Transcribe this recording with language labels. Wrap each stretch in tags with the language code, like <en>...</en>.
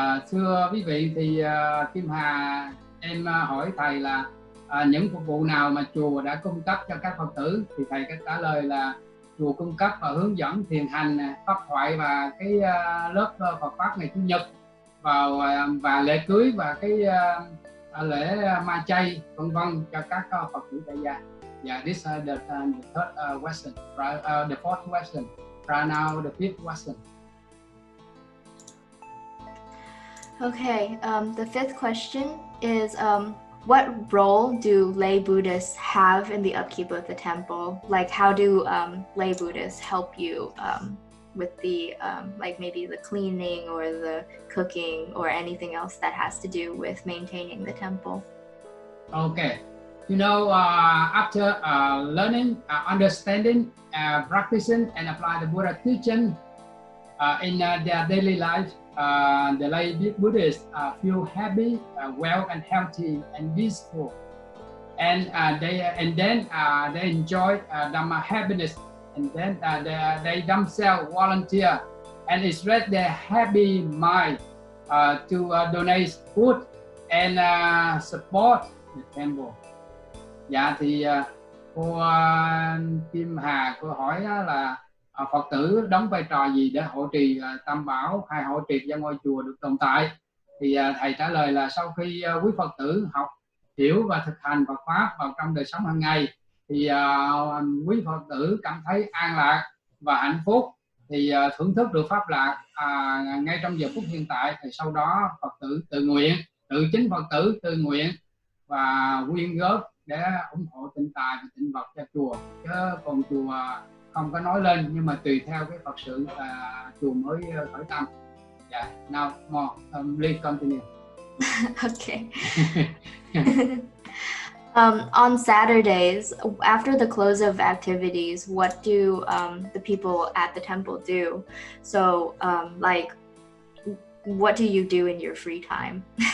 <vi>Thưa quý vị, thì Kim Hà em hỏi thầy là những phục vụ nào mà chùa đã cung cấp cho các Phật tử, thì thầy có trả lời là chùa cung cấp và hướng dẫn thiền hành, pháp thoại và cái lớp Phật Pháp ngày Chủ nhật, và lễ cưới và cái lễ ma chay vân vân cho các Phật tử tại gia.</vi> <en>Yeah, this is the third question. The fourth question. Right now the fifth question. Okay. The fifth question is what role do lay Buddhists have in the upkeep of the temple? Like, how do lay Buddhists help you with the like maybe the cleaning or the cooking or anything else that has to do with maintaining the temple. Okay. You know, after learning, understanding, practicing, and apply the Buddha teaching in their daily life, the lay Buddhists feel happy, well, and healthy and peaceful, and then they enjoy Dhamma happiness, and then they themselves volunteer and express their happy mind to donate food and support the temple.</en> <vi>Dạ thì cô Kim Hà cô hỏi là Phật tử đóng vai trò gì để hộ trì tam bảo hay hộ trì cho ngôi chùa được tồn tại. Thì thầy trả lời là sau khi quý Phật tử học hiểu và thực hành Phật pháp vào trong đời sống hàng ngày thì quý Phật tử cảm thấy an lạc và hạnh phúc, thì thưởng thức được pháp lạc ngay trong giờ phút hiện tại. Thì sau đó Phật tử tự nguyện, chính Phật tử tự nguyện và quyên góp để ủng hộ tịnh tài và tịnh vật cho chùa, chứ còn chùa không có nói lên, nhưng mà tùy theo cái Phật sự chùa mới khởi tâm.</vi> <en>Yeah, now more, please continue. Okay. On Saturdays, after the close of activities, what do the people at the temple do? So, like, what do you do in your free time?</en>